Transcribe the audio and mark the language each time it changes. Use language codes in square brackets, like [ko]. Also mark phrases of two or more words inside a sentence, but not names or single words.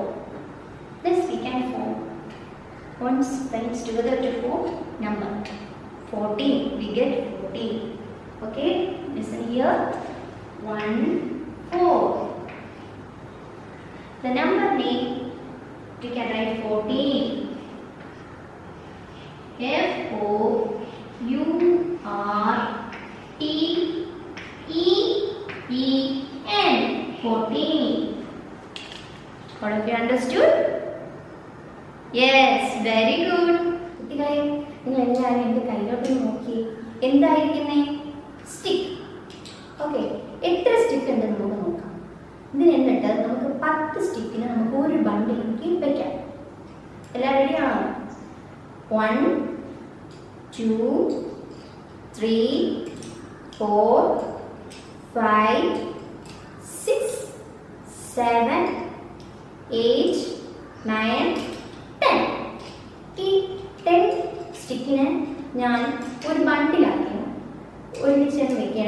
[en] This we can form 1 lines together to form number 14. We get 14. Okay, listen here. 1, 4. The number name we can write 14. F-O-U-R-T-E-E-N 14. All of you understood? Yes, very good. [ml] കുട്ടികളെ നിങ്ങൾ എല്ലാവരും എൻ്റെ കയ്യിലോട്ട് നോക്കി എന്തായിരിക്കുന്നേ? സ്റ്റിക്ക്. ഓക്കെ, എത്ര സ്റ്റിക്ക് ഉണ്ട് നമുക്ക് നോക്കാം. ഇതിന് എന്നിട്ട് നമുക്ക് 10 സ്റ്റിക്കിന് നമുക്ക് ഒരു ബണ്ടിലേക്ക് വയ്ക്കാം. എല്ലാം റെഡിയാണോ? 1, 2, 3, 4, 5, 6, 7, 8, 9, ഞാൻ ഒരു ബണ്ടിലാക്കി ഒരുമിച്ച് വെക്കുകയാണ്.